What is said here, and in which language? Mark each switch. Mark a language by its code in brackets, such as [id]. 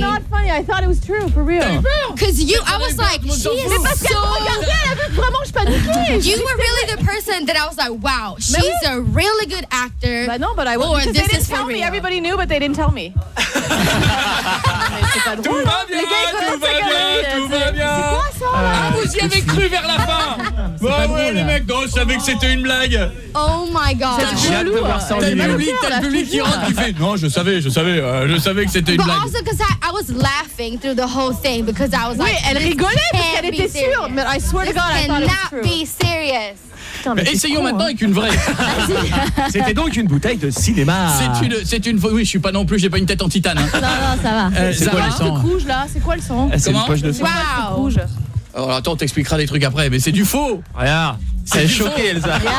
[en] That is not funny, I thought it was true, for real! [fr] T'as eu peur? [en] Cause you, I was like, she is so... [fr] Mais parce qu'elle regardait, elle avait vraiment, je paniquais! [en] You were really the person that I was like, wow, she's a really good actor! Bah non, but I was, because they didn't tell me, everybody knew, but they didn't tell me! [fr] Tout va bien, tout va bien! C'est quoi ça, là? Vous y avez cru vers la fin! Bah ouais, les mecs, je savais que c'était une blague! [en] Oh my God! [fr] T'as le public qui rentre, qui fait non, je savais que c'était une blague. [en] But also because I was laughing through the whole thing because I was like, [fr] oui, elle rigolait parce qu'elle était sûre. [en] But I swear to God, I thought it was true. Be serious. [fr] Mais essayons cool, maintenant, hein, avec une vraie. C'était donc une bouteille de cinéma. C'est une. Oui, je suis pas non plus. J'ai pas une tête en titane. Hein. Non, ça va. C'est quoi le son? C'est une poche de son. [en] Wow. [fr] Alors attends, on t'expliquera des trucs après, mais c'est du faux. Regarde. C'est choqué, Elsa.